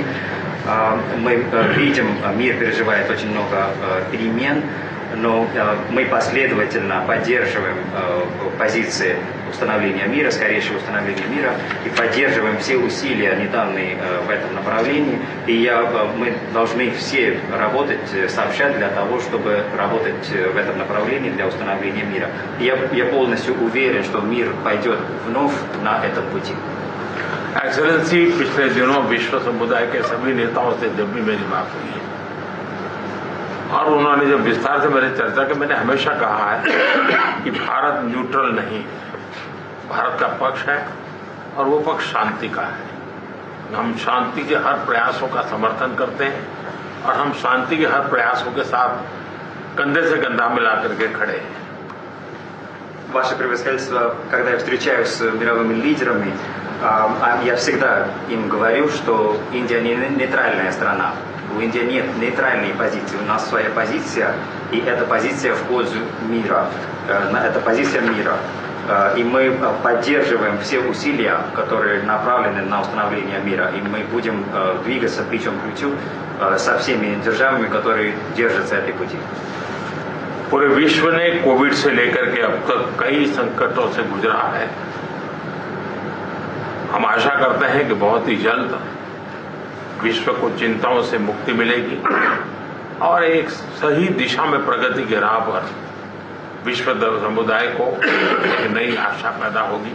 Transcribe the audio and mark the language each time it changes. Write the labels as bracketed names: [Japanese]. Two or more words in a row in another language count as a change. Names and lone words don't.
[Russian] Мы видим, мир переживает очень много перемен, но мы последовательно поддерживаем позиции установления мира, скорейшего установления мира, и поддерживаем все усилия, недавние в этом направлении. И мы должны все работать сообща для того, чтобы работать в этом направлении для установления мира. Я полностью уверен, что мир пойдет вновь на этом пути. [Hindi] एक्सेलेंसी, पिछले दिनों विश्व समुदाय के सभी नेताओं से जब भी मेरी बात हुई है और उन्होंने जब विस्तार से मेरे चर्चा की, मैंने हमेशा कहा है कि भारत न्यूट्रल नहीं, भारत का पक्ष है और वो पक्ष शांति का है. हम शांति के हर प्रयासों का समर्थन करते हैं और हम शांति के हर प्रयासों के साथ कंधे से कंधा मिला करके खड़े हैं. [Russian] Ваше превосходительство, когда я встречаюсь с мировыми лидерами, я всегда им говорю, что Индия не нейтральная страна. У Индии нет нейтральной позиции, у нас своя позиция, и эта позиция в пользу мира, это позиция мира. И мы поддерживаем все усилия, которые направлены на установление мира, и мы будем двигаться плечом к плечу со всеми державами, которые держатся этой пути. [Hindi] पूरे विश्व ने कोविड से लेकर के अब तक कई संकटों से गुजरा है. हम आशा करते हैं कि बहुत ही जल्द विश्व को चिंताओं से मुक्ति मिलेगी और एक सही दिशा में प्रगति के राह पर विश्व समुदाय को एक नई आशा पैदा होगी.